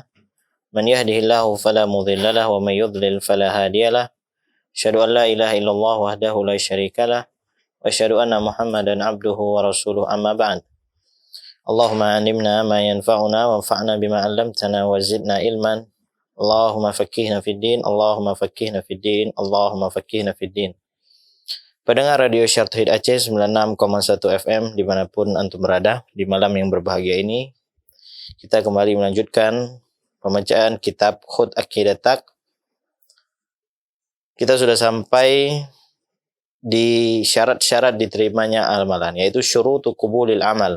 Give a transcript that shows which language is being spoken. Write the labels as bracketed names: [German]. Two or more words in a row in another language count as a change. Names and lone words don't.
[Arabic] من يهده الله فلا مضل له ومن يضلل فلا هادي له. أشهد أن لا إله إلا الله وحده لا شريك له وأشهد أن محمدا عبده ورسوله، أما بعد. اللهم علمنا ما ينفعنا وانفعنا بما علمتنا وزدنا علما. اللهم فقهنا في الدين، اللهم فقهنا في الدين، اللهم فقهنا في الدين. [Indonesian] Pendengar Radio Syiar Tauhid Aceh 96,1 FM dimanapun antum berada, di malam yang berbahagia ini kita kembali melanjutkan pembacaan kitab Khud Aqidatak. Kita sudah sampai di syarat-syarat diterimanya amalan, yaitu [Arabic] شروط قبول العمل.